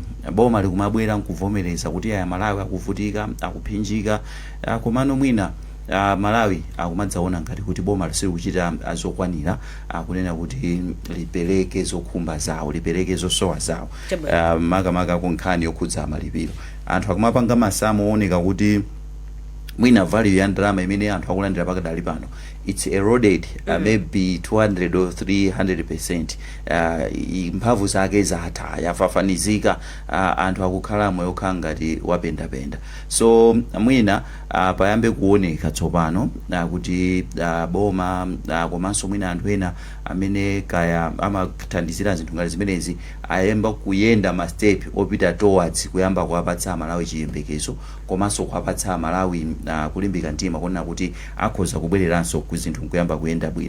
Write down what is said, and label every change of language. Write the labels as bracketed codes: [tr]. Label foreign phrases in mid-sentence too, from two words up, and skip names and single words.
[ny] Boma likumabwera nkuvomereza kuti aya Malawi akuvutika, akuphinjika, komano mwina Malawi akumadzaona ngati kuti boma lisiri kuchita zokwanira kunena kuti lipereke zokhumba zawo, lipereke zosowa zawo. Makamaka ku nkhani yokhudza malipiro anthu akumapanga masamu ooneka kuti mwina value ya ndalama imene anthu akulandira pakadali pano [en] it's eroded maybe 200 or 300%. [ny] Mphamvu zake zatha, yafafanizika, anthu akukhala moyo okhala ngati wapendapenda. So mwina payambe kuoneka tsopano kuti boma komanso mwina anthu ena amene kaya amathandizira zinthu ngati zimenezi ayemba kuyenda ma step opita towards kuyamba kuwapatsa Malawi chiyembekezo komanso kuwapatsa Malawi kulimbika mtima kuona kuti akhoza kubwereranso ku zinthu nkuyamba kuyenda bwino.